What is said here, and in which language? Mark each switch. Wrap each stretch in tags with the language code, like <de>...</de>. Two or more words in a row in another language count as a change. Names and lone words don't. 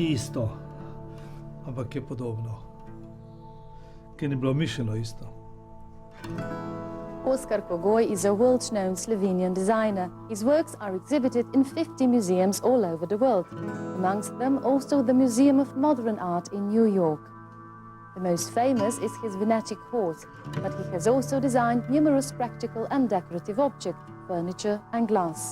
<sl>isto, ampak je podobno, ker ni bilo mišljeno isto.</sl> <en>Oskar Kogoj is a world-known Slovenian designer. His works are exhibited in 50 museums all over the world, amongst them also the Museum of Modern Art in New York. The most famous is his Venetic horse, but he has also designed numerous practical and decorative objects, furniture and glass.</en>